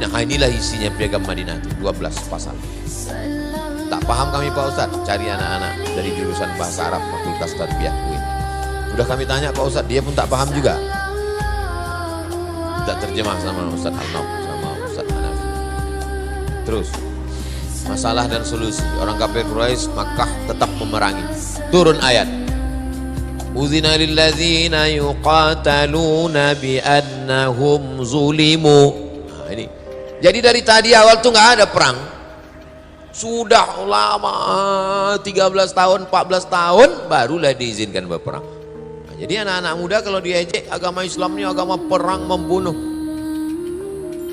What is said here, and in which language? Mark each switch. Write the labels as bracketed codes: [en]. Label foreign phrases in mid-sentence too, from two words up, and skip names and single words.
[id] Inilah isinya Piagam Madinah itu 12 pasal. Tak paham kami Pak Ustadz, cari anak-anak dari jurusan Bahasa Arab Fakultas Tarbiyah UIN. Udah kami tanya Pak Ustadz, dia pun tak paham juga. Tak terjemah sama Ustadz Al-Nauf sama Ustadz Hanafi. Terus masalah dan solusi. Orang kafir Quraisy Makkah tetap memerangi. Turun ayat. [ar] أذن للذين يقاتلون بأنهم ظلموا. [id] Nah, ini. Jadi dari tadi awal tuh nggak ada perang. Sudah lama 13 tahun, 14 tahun barulah diizinkan berperang. Nah, jadi anak-anak muda kalau diejek agama Islam ini agama perang membunuh.